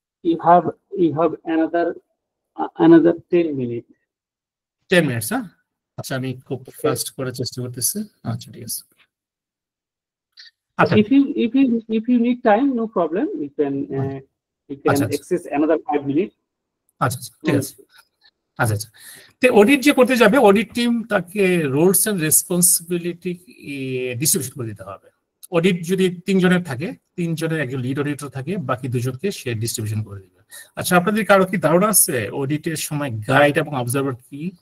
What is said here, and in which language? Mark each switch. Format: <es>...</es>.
<en>You have another 10 minutes. 10 minutes, হ্যাঁ?</en> <bn>আচ্ছা, আমি খুব ফাস্ট করার চেষ্টা করতেছি। আচ্ছা, ঠিক আছে।</bn> <en>আচ্ছা, if you need time, no problem. You can access another 5 minutes.</en> <bn>আচ্ছা, ঠিক আছে। আচ্ছা আচ্ছা, তো অডিট যে করতে যাবে, অডিট টিম তাকে রোলস এন্ড রেসপন্সিবিলিটি ডিস্ট্রিবিউশন করে দিতে হবে। অডিট যদি 3 জনের থাকে, 3 জনের একজন লিড অডিটর থাকে, বাকি 2 জনকে সে ডিস্ট্রিবিউশন করে দিবে। আচ্ছা, আপনাদের কারো কি ধারণা আছে অডিটের সময় গাইড এবং অবজারভার কি?</bn>